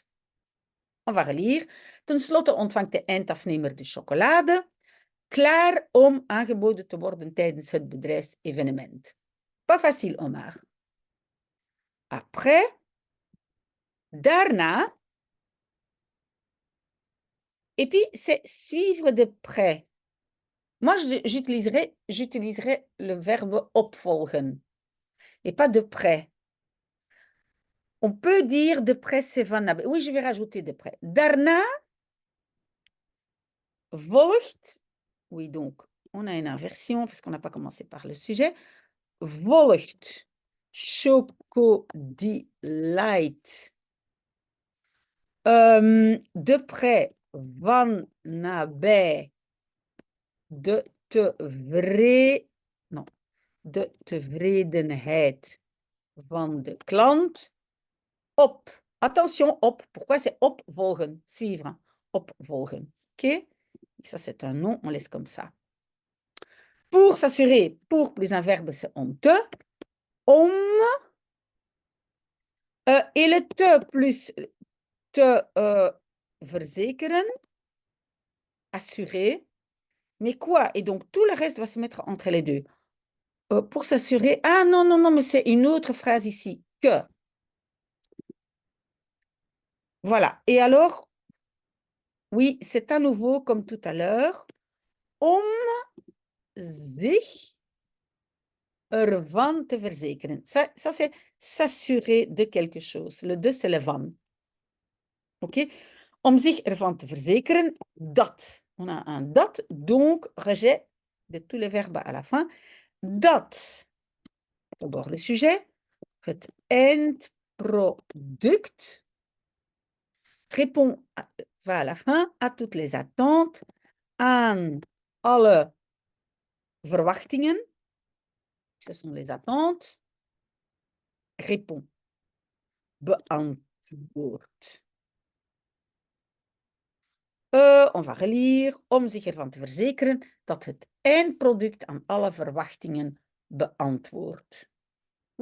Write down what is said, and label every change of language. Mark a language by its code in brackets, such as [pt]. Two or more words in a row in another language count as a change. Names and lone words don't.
[fr] On va relire. [nl] Ten slotte ontvangt de eindafnemer de chocolade. Klaar om aangeboden te worden tijdens het bedrijfsevenement. [fr] Pas facile, Omar. Après, daarna, et puis c'est suivre de près. Moi, j'utiliserai le verbe opvolgen et pas de près. On peut dire de près, c'est [nl] van nabij. [fr] Oui, je vais rajouter de près. [nl] Daarna volgt. [fr] Oui, donc, on a une inversion parce qu'on n'a pas commencé par le sujet. [nl] Volgt Chocodelight. [fr] De près, [nl] van nabij, de tevredenheid van de klant. Op. [fr] Attention, op. Pourquoi c'est opvolgen? Suivre. Opvolgen. OK? Ça, c'est un nom. On laisse comme ça. Pour s'assurer, pour plus un verbe, c'est [nl] om te. [fr] Om. Et le te plus [nl] te verzekeren. [fr] Assurer. Mais quoi? Et donc, tout le reste va se mettre entre les deux. Pour s'assurer... Ah, non, non, non, mais c'est une autre phrase ici. Que. Voilà. Et alors, oui, c'est à nouveau comme tout à l'heure. [nl] Om zich ervan te verzekeren. [fr] Ça c'est s'assurer de quelque chose. Le de, c'est le van. OK? [nl] Om zich ervan te verzekeren dat. [fr] On a un dat, donc rejet de tous les verbes à la fin. Dat. D'abord le sujet. [nl] Het eindproduct [fr] répond, va à la fin, à toutes les attentes, [nl] aan alle verwachtingen. [fr] Ce sont les attentes. Répond. Beantwoord. On va relire. [nl] Om zich ervan te verzekeren dat het eindproduct aan alle verwachtingen beantwoordt.